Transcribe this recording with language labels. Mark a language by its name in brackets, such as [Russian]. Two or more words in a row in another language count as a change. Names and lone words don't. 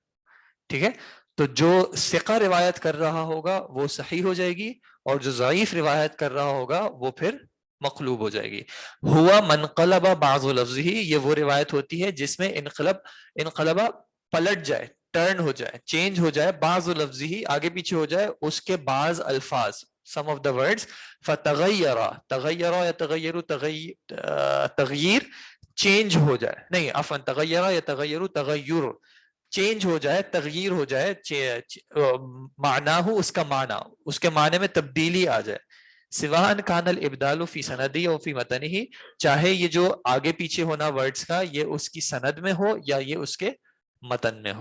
[Urdu] ٹھیک ہے, تو جو ثقہ روایت کر رہا ہوگا وہ صحیح ہو جائے گی, اور جو ضعیف روایت کر رہا ہوگا وہ پھر مقلوب ہو جائے گی. [Arabic] ہوا منقلب بعض لفظہ, [Urdu] یہ وہ روایت ہوتی ہے جس میں انقلبہ پلٹ جائے, ٹرن ہو جائے, چینج ہو جائے, [Arabic] بعض لفظہ [Urdu] آگے پیچھے ہو جائے اس کے بعض الفاظ, [English] some of the words. [Arabic] فتغیرا، تغیرا [Urdu] یا تغیر، تغییر چینج ہو جائے، نہیں [Arabic] عفوا تغیرا [Urdu] یا تغیر تغیر چینج ہو جائے، تغییر ہو جائے، معنی ہو اس کا معنی، اس کے معنی میں تبدیلی آ جائے. [Arabic] سواء کان الابدال فی سندی اور فی متنہ، [Urdu] چاہے یہ جو آگے پیچھے ہونا ورڈز کا یہ اس کی سند میں ہو یا یہ اس کے متن میں ہو.